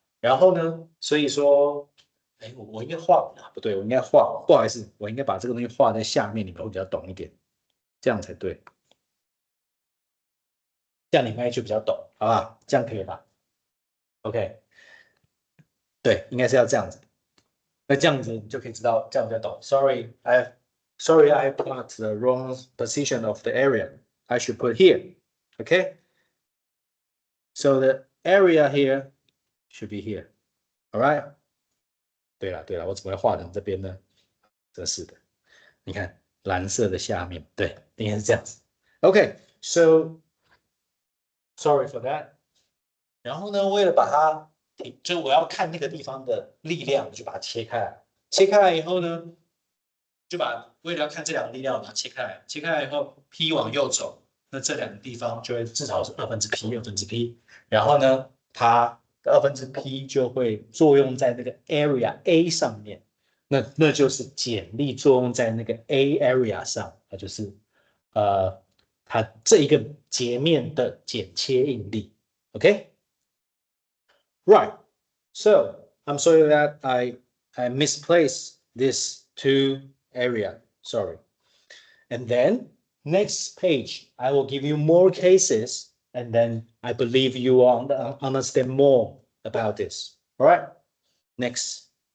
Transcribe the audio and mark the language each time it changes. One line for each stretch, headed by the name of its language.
Chinese: 然后呢，所以说，我应该画不对，我应该画，不好意思，我应该把这个东西画在下面，你们会比较懂一点，这样才对。这样你应该就比较懂，好吧？这样可以吧 ？OK， 对，应该是要这样子。那这样子你就可以知道，这样比较懂。
English: Sorry, I put the wrong position of the area. I should put here. Okay. So the area here should be here. All right.
Chinese: 对了，我怎么会画成这边呢？真是的，你看蓝色的下面，对，应该是这样子。
English: Okay, so sorry for that.
Chinese: 然后呢，为了把它，就我要看那个地方的力量，就把它切开来。切开来以后呢，就为了要看这两个力量，把它切开来。切开来以后，P 往右走，那这两个地方就会至少是2/P。然后呢，它的2/P 就会作用在那个 area A 上面。那就是剪力作用在那个 A area 上，它就是它这一个截面的剪切应力。
English: OK， right. So I'm sorry that I misplaced this two area. Sorry. And then next page, I will give you more cases, and then I believe you will understand more about this. All right. Next.